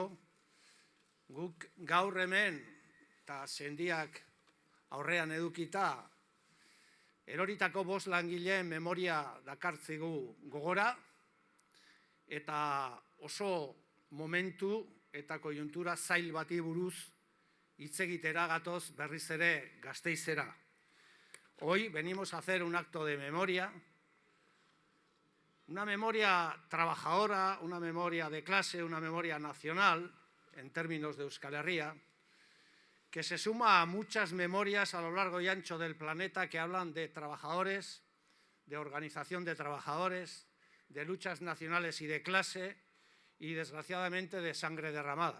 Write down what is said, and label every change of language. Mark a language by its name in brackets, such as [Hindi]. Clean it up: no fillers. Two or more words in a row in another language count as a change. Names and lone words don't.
[Basque] Guk gaur hemen eta sendiak aurrean edukita eroritako 5 langileen memoria dakartzigu gogora eta oso momentu eta koiuntura zail bati buruz hitz egitera gatoz berriz ere Gasteizera. [Spanish] Hoy venimos a hacer un acto de memoria, una memoria trabajadora, una memoria de clase, una memoria nacional, en términos de Euskal Herria, que se suma a muchas memorias a lo largo y ancho del planeta que hablan de trabajadores, de organización de trabajadores, de luchas nacionales y de clase, y desgraciadamente de sangre derramada.